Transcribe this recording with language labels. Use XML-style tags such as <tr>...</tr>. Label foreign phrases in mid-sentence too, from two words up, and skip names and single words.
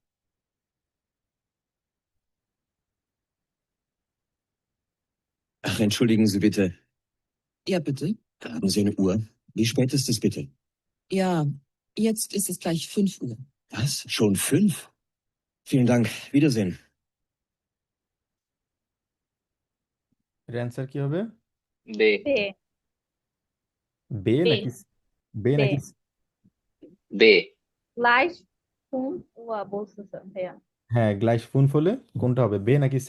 <de>Ach, entschuldigen Sie bitte. Ja, bitte. Haben Sie eine Uhr? Wie spät ist es bitte? Ja, jetzt ist es gleich 5 Uhr. Was? Schon 5? Vielen Dank. Wiedersehen.</de> <bn>এটার অ্যান্সার কি হবে? বে। বে বে বে নাকি বে বে নাকি? বে।</bn> <de>gleich fünf Uhr</de> <bn>বলতেছে ভাইয়া। হ্যাঁ,</bn> <de>gleich fünf</de> <bn>ফলে কোনটা হবে, বে নাকি সে?</bn>